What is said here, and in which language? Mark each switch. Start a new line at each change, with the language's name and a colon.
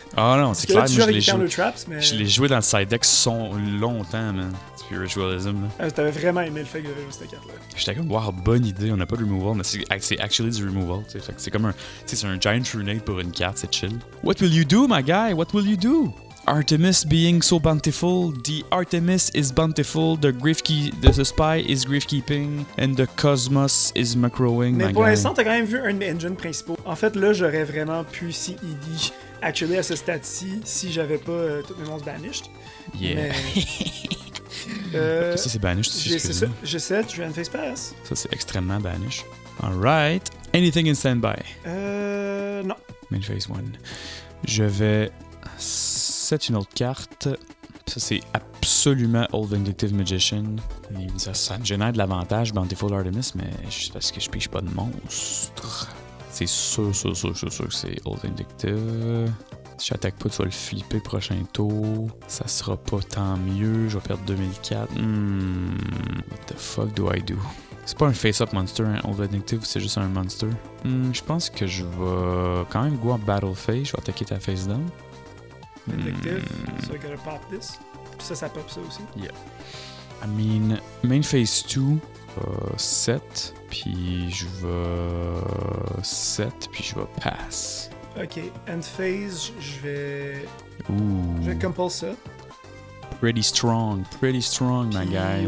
French: Ah non, c'est clair. Tu joues avec les counter traps, mais. Je l'ai joué dans le side deck longtemps, man. Spiritualism. T'avais vraiment aimé le fait que j'avais joué cette carte-là. J'étais comme, wow, bonne idée, on n'a pas de removal, mais c'est actually du removal. C'est comme c'est un giant runade pour une carte, c'est chill.
English: What will you do, my guy? What will you do? Artemis being so bountiful, the Artemis is bountiful, the spy is griefkeeping, and the cosmos is macrowing.
French: Mais pour l'instant, t'as quand même vu un de mes engines principaux. En fait, là, j'aurais vraiment pu CED actually à ce stade-ci si j'avais pas toutes mes monstres banished.
English: Yeah.
French: Mais, ça, c'est banish, c'est ça. Je sais, je viens de face pass. Ça, c'est extrêmement banish.
English: Alright. Anything in standby?
French: Non.
English: Main phase 1.
French: Je vais set une autre carte. Ça, c'est absolument Old Vindictive Magician. Ça me génère de l'avantage, Bountiful Artemis, mais juste parce que je pige pas de monstre. C'est sûr que c'est Old Vindictive. Si j'attaque pas, tu vas le flipper prochain tour. Ça sera pas tant mieux. Je vais perdre 2004.
English: What the fuck do I do?
French: C'est pas un face-up monster, hein, Old Vindictive, c'est juste un monster. Je pense que je vais quand même go en battle phase. Je vais attaquer ta face down.
English: Vindictive, so I gotta pop this.
French: Puis ça pop ça aussi.
English: Yeah. I mean, main phase 2,
French: 7, puis je vais 7, puis je vais pass. Ok, end phase, je vais Ooh. compulse ça.
English: Pretty strong, my guy.